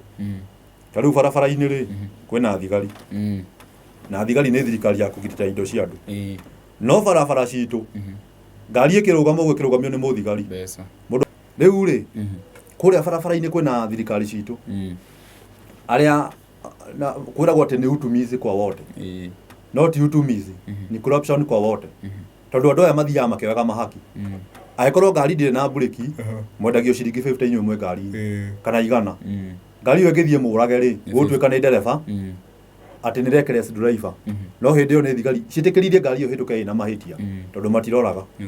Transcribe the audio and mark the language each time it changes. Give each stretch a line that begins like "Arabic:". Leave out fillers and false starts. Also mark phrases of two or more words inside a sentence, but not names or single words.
Kikuyu: Ta rĩu barabara-inĩ rĩ, kwĩna thigari, na thigari nĩ thirikari ya kũgitĩra indo cia andũ. No barabara citũ, ngari ĩkĩrũgama ũguo ĩkĩrũgamio nĩ mũthigari. Rĩu rĩ, kũrĩa barabara-inĩ kwĩna thirikari citũ, arĩa kwĩragwo atĩ nĩ
Swahili: utumizi kwa wote.
Kikuyu: No ti
Swahili: utumizi, ni corruption kwa wote.
Kikuyu: Tondũ andũ aya mathiaga makĩoyaga mahaki. Angĩkorwo ngari ndĩrĩ na mburĩki, mwendagio ciringi 50 inyuĩ mwe ngari kana 100. Ngari ĩyo ĩgĩthiĩ mũrage rĩ, gũtuĩka nĩ ndereba, atĩ nĩ
English: reckless driver.
Kikuyu: No hĩndĩ ĩyo nĩ thigari ciĩtĩkĩririe ngari ĩyo hĩtũke ĩna mahĩtia, tondũ matiroraga.